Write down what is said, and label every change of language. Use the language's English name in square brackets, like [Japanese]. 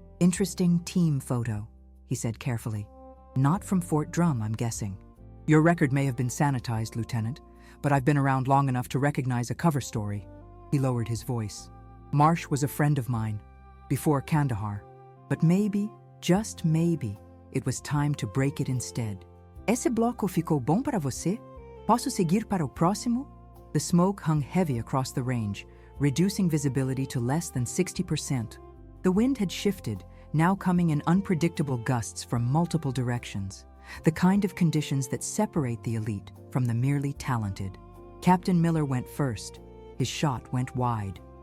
[English] "Interesting team photo," he said carefully. "Not from Fort Drum, I'm guessing." "Your record may have been sanitized, Lieutenant, but I've been around long enough to recognize a cover story." He lowered his voice. "Marsh was a friend of mine, before Kandahar. But maybe, just maybe, it was time to break it instead." [Portuguese] "Esse bloco ficou bom para você? Posso seguir para o próximo?" [English] The smoke hung heavy across the range, reducing visibility to less than 60%. The wind had shifted, now coming in unpredictable gusts from multiple directions, the kind of conditions that separate the elite from the merely talented. Captain Miller went first. His shot went wide.